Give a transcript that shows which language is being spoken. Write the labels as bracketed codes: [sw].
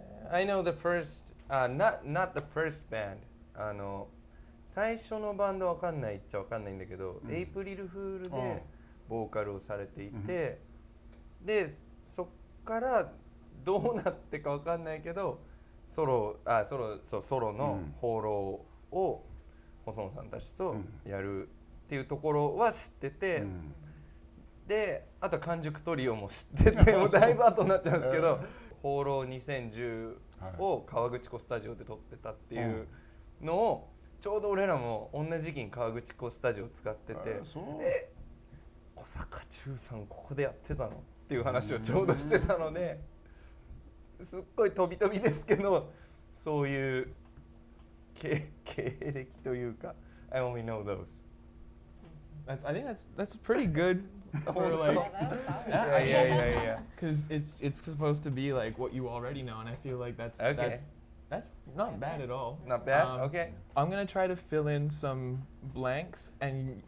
[en] I know the first, not the first band. [ja] 最初のバンドわかんないっちゃわかんないんだけど、エイプリルフールでボーカルをされていて、でそっからどうなってかわかんないけど、ソロの放浪を細野さんたちとやるっていうところは知ってて、であと完熟トリオも知ってて、もうだいぶ後になっちゃうんですけど、放浪2010を川口湖スタジオで撮ってたっていうのを、ちょうど俺らも同じ時期に川口湖スタジオを使ってて、小坂忠さんここでやってたのっていう話をちょうどしてたので、すっごい飛び飛びですけど、そういう経歴というか、 [en] I only know those. I think that's pretty good for like. Yeah. Because it's supposed to be like what you already know, and I feel like that's not bad at all. Not bad. Okay. I'm gonna try to fill in some blanks, and